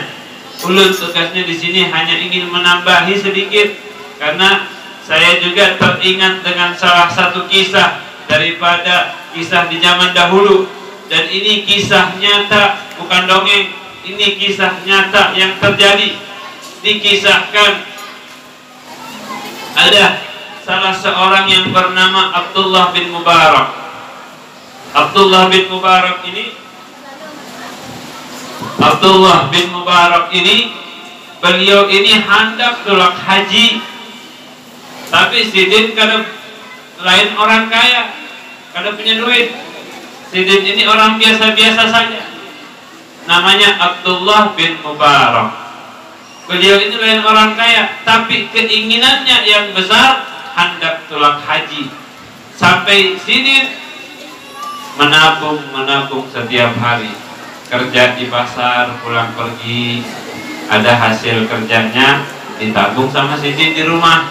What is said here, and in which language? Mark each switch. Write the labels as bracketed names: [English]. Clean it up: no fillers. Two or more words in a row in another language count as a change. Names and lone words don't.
[Indonesian] Ulun tugasnya di sini hanya ingin menambahi sedikit, karena saya juga teringat dengan salah satu kisah daripada kisah di zaman dahulu, dan ini kisah nyata, bukan dongeng. Ini kisah nyata yang terjadi. Dikisahkan ada salah seorang yang bernama Abdullah bin Mubarak. [Banjar] Abdullah bin Mubarak ini beliau ini hendak tulak haji, tapi Sidin kada lain orang kaya, kada punya duit. [Indonesian] Sidin ini orang biasa-biasa saja, namanya Abdullah bin Mubarak. [Banjar] Beliau ini lain orang kaya, tapi keinginannya yang besar, hendak tulak haji. [Indonesian] Sampai Sidin menabung setiap hari, kerja di pasar, pulang pergi, ada hasil kerjanya ditabung sama Sidin di rumah.